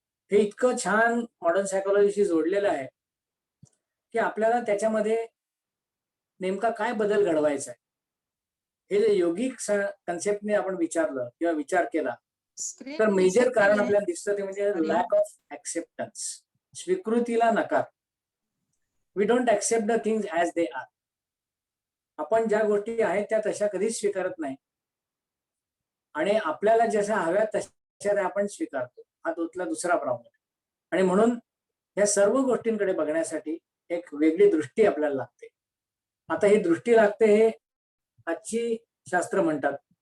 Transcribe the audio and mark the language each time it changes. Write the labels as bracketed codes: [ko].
[mr] हे इतकं छान मॉडर्न सायकोलॉजीशी जोडलेलं आहे की आपल्याला त्याच्यामध्ये नेमका काय बदल घडवायचा आहे हे जे योगिक कन्सेप्टने आपण विचारलं किंवा विचार केला तर मेजर कारण आपल्याला दिसतं ते म्हणजे लॅक ऑफ ऍक्सेप्टन्स, स्वीकृतीला नकार. [en] We don't accept the things as they are. [mr] आपण ज्या गोष्टी आहेत त्या तशा कधीच स्वीकारत नाही आणि आपल्याला जशा हव्यात तशा आपण स्वीकारतो. हा तोतला दुसरा प्रॉब्लेम. आणि म्हणून या सर्व गोष्टींकडे बघण्यासाठी एक वेगळी दृष्टी आपल्याला लागते. आता ही दृष्टी लागते हे आजची शास्त्र म्हणतात.